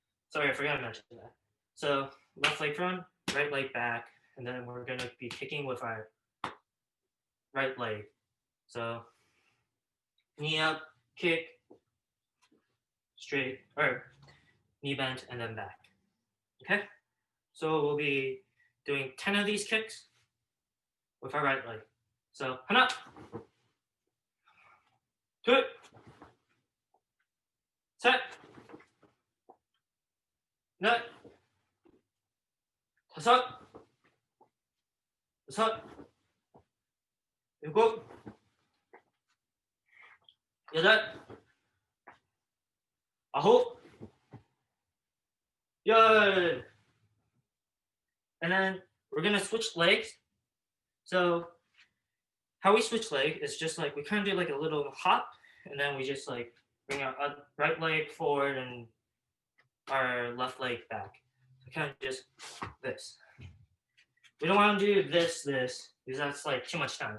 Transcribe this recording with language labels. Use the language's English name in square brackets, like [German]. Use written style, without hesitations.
[English] Sorry, I forgot to mention that. So left leg front, right leg back, and then we're going to be kicking with our right leg. So knee up, kick, straight, or knee bent, and then back. Okay? So we'll be doing 10 of these kicks with our right leg. [Korean] So, 하나, 둘, 셋, 넷, 다섯, 여섯, 일곱, 여덟, 아홉, 열. [English] And then we're gonna switch legs. So how we switch leg is just like we kind of do like a little hop, and then we just like bring our right leg forward and our left leg back. So kind of just this. We don't want to do this, because that's like too much time.